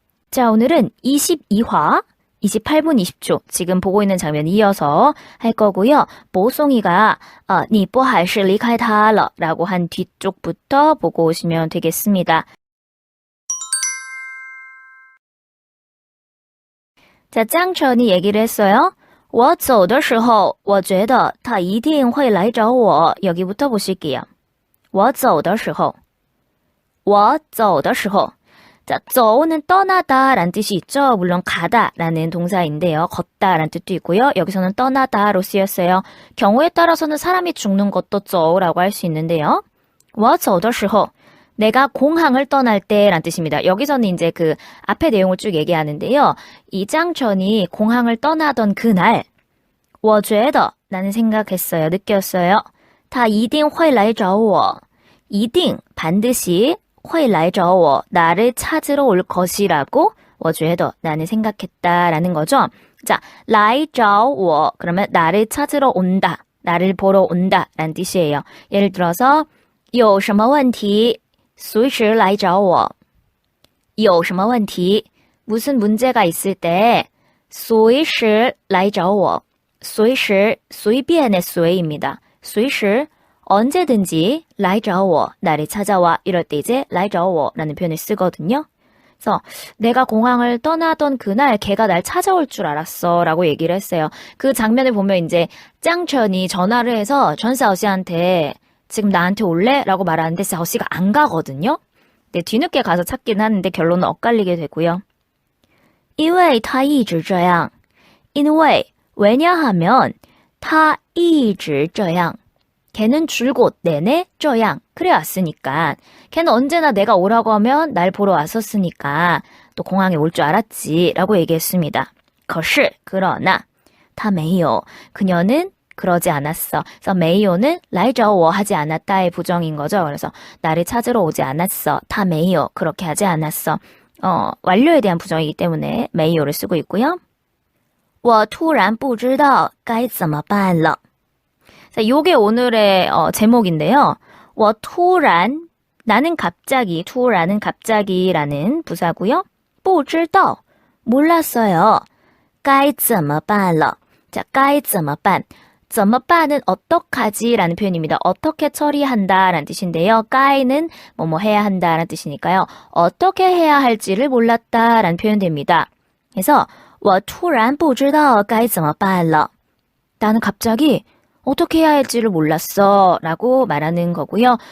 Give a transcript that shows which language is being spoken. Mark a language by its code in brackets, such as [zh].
[ko] 자, 오늘은 22화 28분 20초 지금 보고 있는 장면 이어서 할 거고요. 보송이가 [zh] 你不还是离开他了 [ko] 라고 한 뒤쪽부터 보고 오시면 되겠습니다. 자, 짱천이 얘기를 했어요. [zh] 我走的时候我觉得他一定会来找我 [ko] 여기부터 보실게요. [zh] 我走的时候我走的时候 [ko] 자, 走는 떠나다 라는 뜻이 있죠. 물론 가다 라는 동사인데요. 걷다 라는 뜻도 있고요. 여기서는 떠나다로 쓰였어요. 경우에 따라서는 사람이 죽는 것도 走라고 할 수 있는데요. 我走的时候 내가 공항을 떠날 때 라는 뜻입니다. 여기서는 이제 그 앞에 내용을 쭉 얘기하는데요. 이 짱천이 공항을 떠나던 그날 [zh] 我觉得 [ko] 나는 생각했어요. 느꼈어요. [zh] 他一定会来找我 一定 반드시 会来找我 [ko] 나를 찾으러 올 것이라고 [zh] 我觉得 [ko] 나는 생각했다라는 거죠. 자, 来找我 그러면 나를 찾으러 온다, 나를 보러 온다라는 뜻이에요. [zh] 예를 들어서 有什么问题随时来找我有什么问题 [ko] 무슨 문제가 있을 때 [zh] 随时来找我随时随便의随입니다. [ko] 随时 언제든지 来找我 나를 찾아와 이럴 때 이제 来找我라는 표현을 쓰거든요. 그래서 내가 공항을 떠나던 그날 걔가 날 찾아올 줄 알았어 라고 얘기를 했어요. 그 장면을 보면 이제 짱천이 전화를 해서 전사오씨한테 지금 나한테 올래? 라고 말하는데 사오씨가 안 가거든요. 근데 뒤늦게 가서 찾긴 하는데 결론은 엇갈리게 되고요. [zh] 因为他一直这样因为 [ko] 왜냐하면 [zh] 他一直这样 [ko] 걔는 줄곧 내내 这样 그래 왔으니까 걔는 언제나 내가 오라고 하면 날 보러 왔었으니까 또 공항에 올 줄 알았지 라고 얘기했습니다. 可是 그러나 [zh] 他没有 [ko] 그녀는 그러지 않았어. 그래서 没有는 来找我 하지 않았다의 부정인 거죠. 그래서 나를 찾으러 오지 않았어. 他没有 그렇게 하지 않았어. 완료에 대한 부정이기 때문에 没有를 쓰고 있고요. [zh] 我突然不知道该怎么办了 [ko] 자, 요게 오늘의 제목인데요. 我突然 나는 갑자기 突然은 갑자기라는 부사고요. 不知道 몰랐어요. 该怎么办了 자, 该怎么办 怎么办은 어떡하지 라는 표현입니다. 어떻게 처리한다 라는 뜻인데요. 该는 뭐뭐 해야 한다 라는 뜻이니까요. 어떻게 해야 할지를 몰랐다 라는 표현됩니다. 그래서 [zh] 我突然不知道该怎么办了 [ko] 나는 갑자기 어떻게 해야 할지를 몰랐어 라고 말하는 거고요.